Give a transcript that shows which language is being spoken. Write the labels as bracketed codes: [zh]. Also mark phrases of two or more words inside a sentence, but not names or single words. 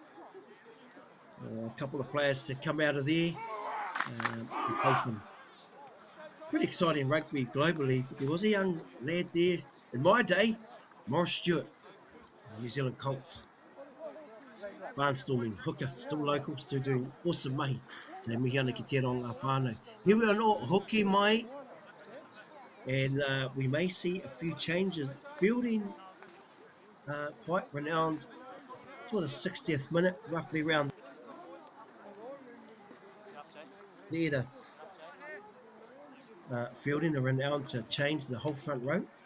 [en] A couple of players to come out of there and play some pretty exciting rugby globally. But there was a young lad there in my day, Morris Stewart, New Zealand Colts, barnstorming hooker, still local, still doing awesome mai. [mi] So mihi ana ki te ronga whānau. [en] Here we are [mi] no hoki mai, [en] and we may see a few changes. Feilding quite renowned, sort of 60th minute, roughly around there. Feilding are renowned to change the whole front row.